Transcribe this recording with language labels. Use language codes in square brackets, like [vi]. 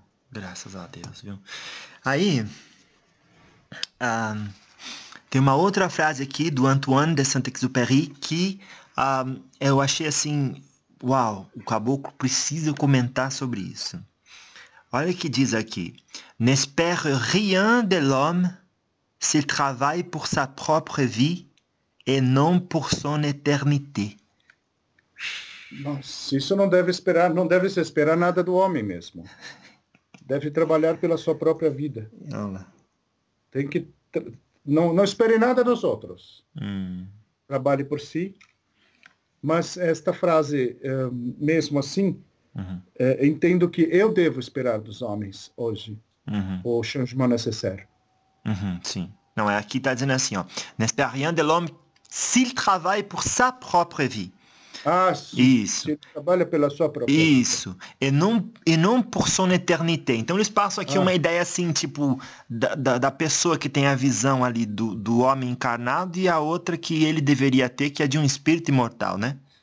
[pt] Graças a Deus, viu? Aí, tem uma outra frase aqui do Antoine de Saint-Exupéry que eu achei assim, uau, o caboclo precisa comentar sobre isso. Olha o que diz aqui. [fr] N'espère rien de l'homme s'il travaille pour sa propre vie et non pour son éternité. [pt] Nossa, isso não deve esperar, não deve se esperar nada do homem mesmo. Deve trabalhar pela sua própria vida. Olha lá. Tem que não espere nada dos outros. Trabalhe por si. Mas esta frase, mesmo assim, entendo que eu devo esperar dos homens hoje o [fr] changement nécessaire. [pt] Sim. Não, é aqui tá dizendo assim, ó. [fr] N'espère rien de l'homme s'il travaille pour sa propre vie. [pt] Ah, Isso. se ele trabalha pela sua própria vida. Isso. E não por [fr] son éternité. [pt] Então eles passam aqui uma Ah. ideia assim, tipo, da pessoa que tem a visão ali do homem encarnado e a outra que ele deveria ter, que é de um espírito imortal, né?